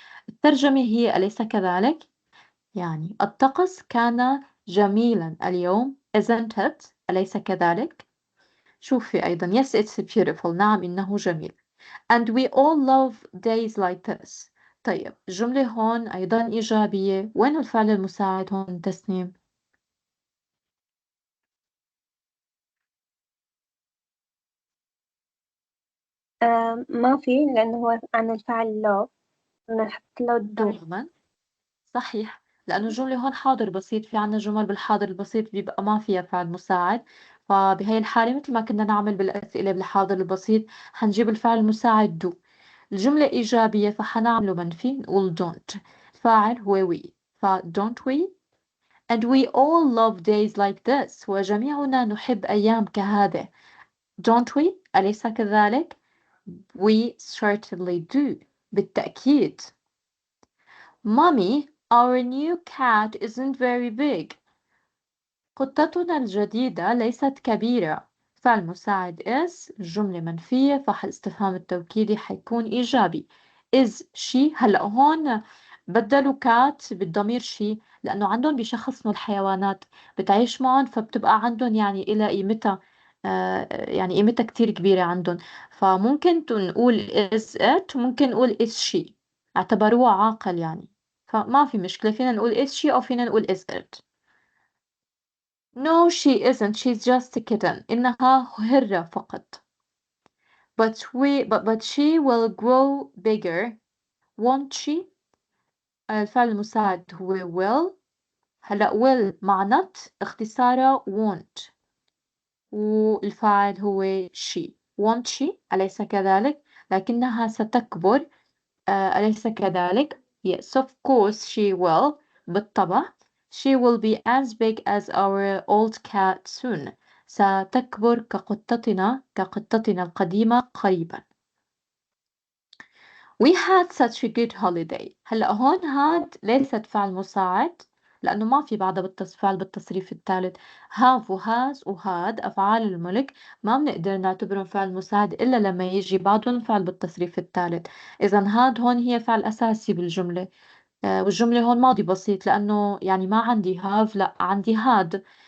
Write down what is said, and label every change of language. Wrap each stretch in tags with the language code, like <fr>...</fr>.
<ar>الترجمة هي أليس كذلك؟ يعني الطقس كان جميلا اليوم</ar> <en>isn't it؟</en> <ar>أليس كذلك؟ شوفي أيضا</ar> <en>yes it's beautiful.</en> <ar>نعم إنه جميل.</ar> <en>And we all love days like this.</en> <ar>طيب الجملة هون أيضا إيجابية. وين الفعل المساعد هون تسنيم؟ ما في، لأنه هو عن الفعل love، نحط له do. تماما صحيح، لأنه الجملة هون حاضر بسيط. في عنا جمل بالحاضر البسيط بيبقى ما فيها فعل مساعد، فبهي الحالة مثل ما كنا نعمل بالأسئلة بالحاضر البسيط حنجيب الفعل المساعد do. الجملة إيجابية فحنعمله منفي، نقول don't. الفاعل هو</ar> <en>we، ف don't we. And we all love days like this.</en> <ar>وجميعنا نحب أيام كهذه.</ar> <en>Don't we?</en> <ar>أليس كذلك؟</ar> <en>We certainly do.</en> <ar>بالتأكيد.</ar> <en>Mommy, our new cat isn't very big.</en> <ar>قطتنا الجديدة ليست كبيرة. فالمساعد is الجملة منفية، فالاستفهام التوكيدي حيكون إيجابي.</ar> <en>is she.</en> <ar>هلأ هون بدلوا cat بالضمير she لأنه عندهم بيشخصنوا الحيوانات بتعيش معهم، فبتبقى عندهم يعني إلى قيمتها، يعني قيمتها كتير كبيرة عندهم. فممكن نقول is it وممكن نقول is she، اعتبروها عاقل يعني. فما في مشكلة، فينا نقول is she أو فينا نقول is it.</ar> <en>No, she isn't. She's just a kitten.</en> <ar>إنها هرة فقط.</ar> <en>But she will grow bigger, won't she?</en> <ar>الفعل المساعد هو will. هلأ will مع not اختصاره won't. والفاعل هو she.</ar> <en>won't she؟</en> <ar>أليس كذلك؟ لكنها ستكبر. أليس كذلك؟</ar> <en>Yes, of course she will.</en> <ar>بالطبع.</ar> <en>She will be as big as our old cat soon.</en> <ar>ستكبر كقطتنا القديمة قريبا.</ar> <en>We had such a good holiday.</en> <ar>هلأ هون هاد ليست فعل مساعد لأنه ما في بعدها فعل بالتصريف الثالث. have وهاز وهاد أفعال الملك ما بنقدر نعتبرهم فعل مساعد إلا لما يجي بعدهم فعل بالتصريف الثالث. إذا هاد هون هي فعل أساسي بالجملة. والجملة هون ماضي بسيط لأنه يعني ما عندي have، لا عندي had.</ar>